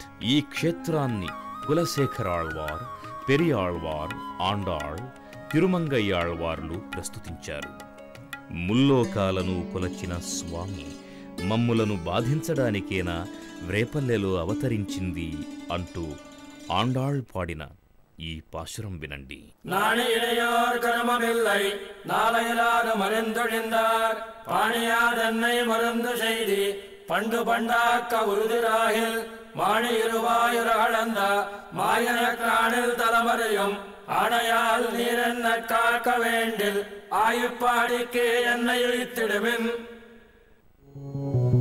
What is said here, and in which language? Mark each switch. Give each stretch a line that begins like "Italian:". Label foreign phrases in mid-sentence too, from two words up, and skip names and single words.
Telugu: ఈ క్షేత్రాన్ని కులశేఖరాళ్వార్, పెరియాళ్వార్, ఆండాళ్, తిరుమంగయ్యాళ్వార్లు ప్రస్తుతించారు. ముల్లోకాలను కొలచిన స్వామి మమ్ములను బాధించడానికేనా వ్రేపల్లెలో అవతరించింది అంటూ ఆండాళ్ పాడిన ఈ పాశురం వినండి.
Tamil: நாணி இளையோர் கருமமில்லை நாளையிலாத மருந்தொழிந்தார் பாணியாதன்னை மருந்து செய்தி பண்டு பண்டாக்க உறுதிராகில் மாணி இருவாயுர அளந்த மாயன காணில் தலைமறையும் ஆணையால் நீரென்ன காக்க வேண்டில் ஆயுப்பாடிக்கே என்னை இழித்திடுமின்.